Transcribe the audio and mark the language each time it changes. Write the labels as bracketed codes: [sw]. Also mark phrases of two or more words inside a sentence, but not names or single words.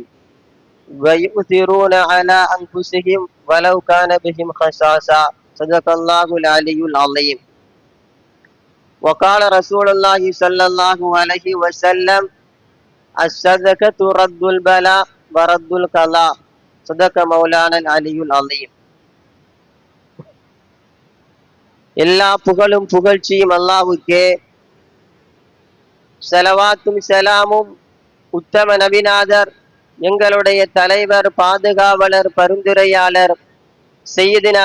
[ar] ويؤثرون على أنفسهم ولو كان بهم خصاصة. صدق الله العلي العظيم. وقال رسول الله صلى الله عليه وسلم: الصدقة رد البلاء ورد القضاء. صدق مولانا العلي العظيم. [ta] எல்லா புகழும் புகழ்ச்சியும் அல்லாஹ்வுக்கே. ஸலவாத்தும் ஸலாமும் உத்தம நபிநாதர், எங்களுடைய தலைவர், பாதுகாவலர், பரிந்துரையாளர் சய்யிதினா